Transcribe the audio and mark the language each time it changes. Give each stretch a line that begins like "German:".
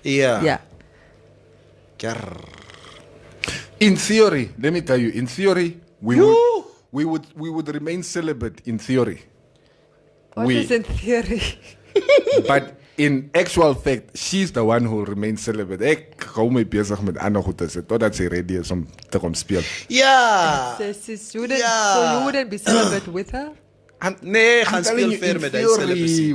English: Yeah. In theory, let me tell you. In theory, we would remain celibate. In theory. What is in theory? But in actual fact, she's the one who remains celibate.
Afrikaans: Ek hou my besig met ander goeie se totdat sy ready is om te kom speel.
English: Yeah. So you wouldn't be celibate with her?
Afrikaans: Nee, gaan speel ver met die celibacy.